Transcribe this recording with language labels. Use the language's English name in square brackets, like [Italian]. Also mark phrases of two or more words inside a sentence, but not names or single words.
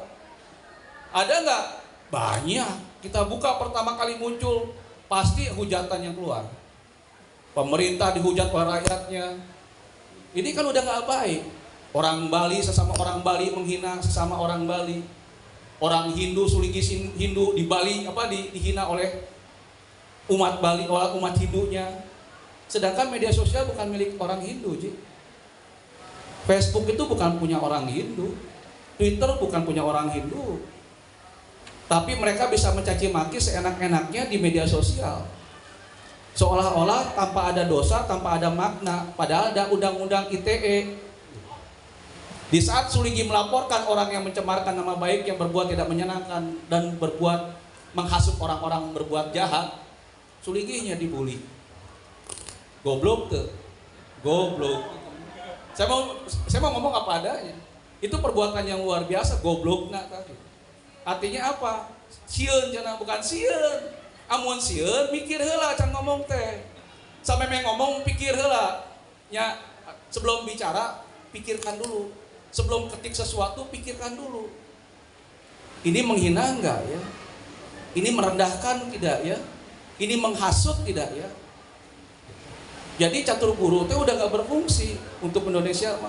[Indonesian] Ada nggak? Banyak. Kita buka pertama kali muncul, pasti hujatan yang keluar. Pemerintah dihujat oleh rakyatnya. Ini kan udah nggak baik. Orang Bali sesama orang Bali menghina sesama orang Bali. Orang Hindu, Suligis Hindu di Bali dihina oleh umat Bali, oleh umat Hindunya. Sedangkan media sosial bukan milik orang Hindu, Ji. Facebook itu bukan punya orang Hindu, Twitter bukan punya orang Hindu, tapi mereka bisa mencaci maki seenak-enaknya di media sosial, seolah-olah tanpa ada dosa, tanpa ada makna, padahal ada undang-undang ITE. Di saat Suligi melaporkan orang yang mencemarkan nama baik, yang berbuat tidak menyenangkan dan berbuat menghasut orang-orang berbuat jahat, Suliginya dibully. Goblok tuh, goblok. Saya mau ngomong apa adanya. Itu perbuatan yang luar biasa, goblok nak tadi. Artinya apa? [Sundanese] Sieun cenah, bukan sieun. Amun sieun mikir heula can ngomong teh. [Indonesian] Sampai ngomong [Sundanese] pikir heula. [Indonesian] Nya sebelum bicara pikirkan dulu. Sebelum ketik sesuatu pikirkan dulu. Ini menghina enggak ya? Ini merendahkan tidak ya? Ini menghasut tidak ya? Jadi catur guru itu udah gak berfungsi untuk Indonesia, mah.